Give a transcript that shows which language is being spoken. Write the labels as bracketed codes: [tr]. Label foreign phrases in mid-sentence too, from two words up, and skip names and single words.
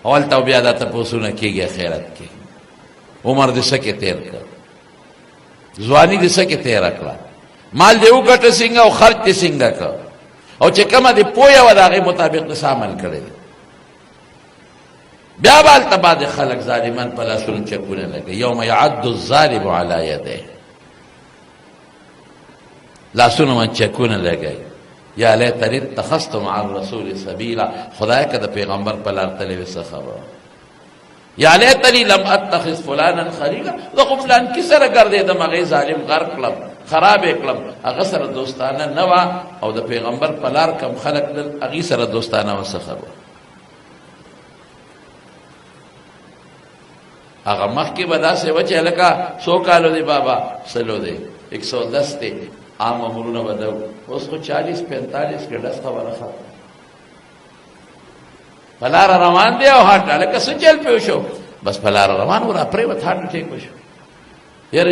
[ps] اولته بیا دا تپوسونه کېږي اخرت کې عمر دې څه کې تېر کړ ځواني دې څه کې تېره کړه مال دې وګټه څنګه او خرچ دې څنګه کړ او چې کومه دې پوهه وه د هغې مطابق دې عمل کړی دی بیا به هلته بعضې خلک ظالمان په لاسونو چکونه لګوي [ar] یوم یعد الظالم علی یدیه [ps] لاسونو من چکونه لګوي [ar] یا لیتنی اتخذت مع الرسول سبیلا [ps] خدای که د پیغمبر په لار تللی وي څه خبره [ar] یا لیتنی لم اتخذ فلانا خلیلا [ps] زه خو فلان کې سره ګرځېدم هغې ظالم غر کړم خراب یې کړم هغه سره دوستانه نه وه او د پیغمبر په لار کم خلک دل هغې سره دوستانه وه څه خبره هغه مخکې به داسې وه چې هلکه څو کالو دی بابا سلو دی 110 دی عام امرونه به ده اوس خو 40-45 کې ډس خبره ختمه په لاره روان دی او هارټ هلکه څه چل پې وشو بس په لاره روان و را پرېوت [en] heart attack [ps] وشو یاره